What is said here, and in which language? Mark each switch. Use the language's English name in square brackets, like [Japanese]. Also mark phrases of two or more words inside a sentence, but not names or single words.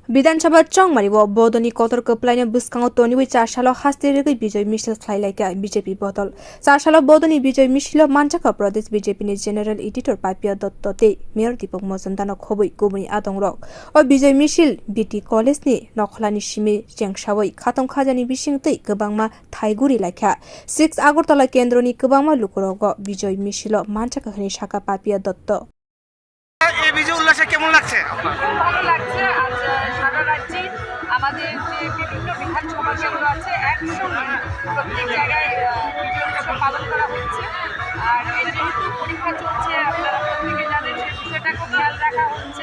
[Kok Borok] विधानसभा चंगमारिबो बदनी कतर कप्लाइने बुस्कांगो तोनिबो 4 साल हास्तेरेगै विजय मिছিল खाइलाइका बीजेपी बदल 4 साल बदनी विजय मिছিল मानचाका प्रदेश बीजेपी नि [English] general editor [Kok Borok] पापिया दत्तते मेयर दीपक मजमदान खबै गुबुनि आदंरक ओ विजय मिছিল बीटी कलेज नि नखलानि सिमे जेंसावै खातम खाजानि बिसिंतै गोबांमा थाइगुरि लाइखा 6 আগরতলা केन्द्रनि गोबांमा लुकुरग विजय मिছিল मानचाका हनि शाखा पापिया दत्त [Bangla] এই বিজয় উল্লাসে কেমন লাগছে? ভালো লাগছে। আজ সারা রাজ্যে আমাদের যে বিভিন্ন বিধানসভা কেন্দ্র আছে একসঙ্গে প্রত্যেক জায়গায় বিজয় উৎসব পালন করা হচ্ছে। আর যেহেতু পরীক্ষা চলছে আপনারা প্রত্যেকে জানেন সেই বিষয়টাকে খেয়াল রাখা হচ্ছে।